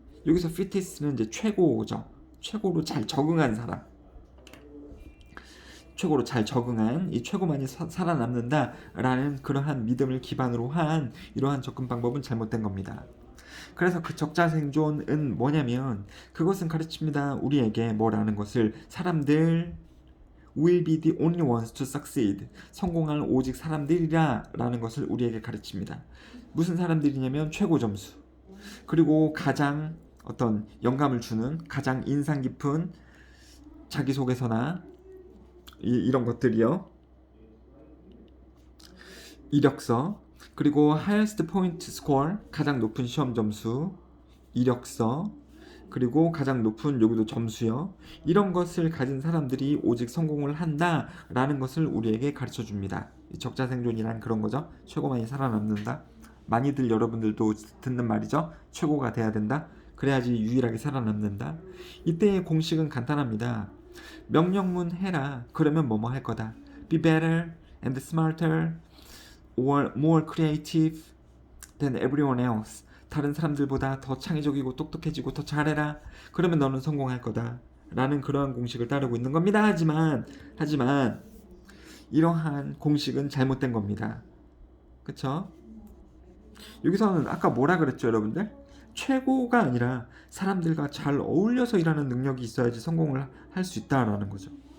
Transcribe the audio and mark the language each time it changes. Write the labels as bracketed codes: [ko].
[ko] 여기서 fittest는 이제 최고죠. 최고로 잘 적응한 사람. 최고로 잘 적응한 이 최고만이 살아남는다라는 그러한 믿음을 기반으로 한 이러한 접근 방법은 잘못된 겁니다. 그래서 그 적자 생존은 뭐냐면 그것은 가르칩니다. 우리에게 뭐라는 것을 사람들 [en] will be the only ones to succeed. [ko] 성공할 오직 사람들이라 라는 것을 우리에게 가르칩니다. 무슨 사람들이냐면 최고 점수. 그리고 가장 어떤 영감을 주는 가장 인상 깊은 자기소개서나 이런 것들이요. 이력서. [en] 그리고 highest point score. [ko] 가장 높은 시험 점수. 이력서. 그리고 가장 높은 여기도 점수요. 이런 것을 가진 사람들이 오직 성공을 한다라는 것을 우리에게 가르쳐 줍니다. 적자생존이란 그런 거죠. 최고만이 살아남는다. 많이들 여러분들도 듣는 말이죠. 최고가 돼야 된다. 그래야지 유일하게 살아남는다. 이때의 공식은 간단합니다. 명령문 해라. 그러면 뭐뭐 할 거다. [en] Be better and smarter or more creative than everyone else. [ko] 다른 사람들보다 더 창의적이고 똑똑해지고 더 잘해라. 그러면 너는 성공할 거다. 라는 그러한 공식을 따르고 있는 겁니다. 하지만 이러한 공식은 잘못된 겁니다. 그쵸? 여기서는 아까 뭐라 그랬죠, 여러분들? 최고가 아니라 사람들과 잘 어울려서 일하는 능력이 있어야지 성공을 할 수 있다라는 거죠.